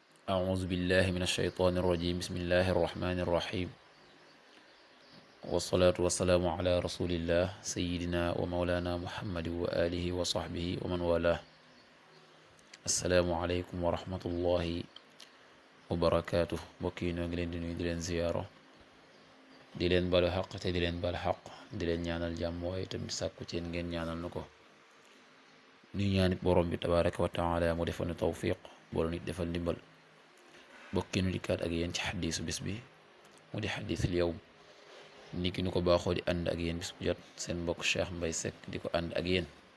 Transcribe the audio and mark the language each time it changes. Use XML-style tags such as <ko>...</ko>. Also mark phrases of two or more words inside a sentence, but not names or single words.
<ar>أعوذ بالله من الشيطان الرجيم بسم الله الرحمن الرحيم والصلاة والسلام على رسول الله سيدنا ومولانا محمد وآله وصحبه ومن والاه السلام عليكم ورحمة الله وبركاته</ar> <wo>mbokk yi ñoo ngi leen di nuyu di leen ziyaaro di leen balu xaq te di leen bal xaq di leen ñaanal jàmm waaye tamit sàkku ci ngeen ñaanal nu ko nuy ñaanit borom bi</wo> <ar>تبارك وتعالى</ar> <wo>mu defal nu tawfiq boolu nit defal ndimbal bokki nu dikkaat ak yéen ci xadiisu bis bi mu di</wo> <ar>حديث اليوم</ar> <wo>ni ki nu ko baaxoo di ànd ak yéen bis bu jot seen mbokk Cheikh Mbaye Seck di ko ànd ak yéen</wo>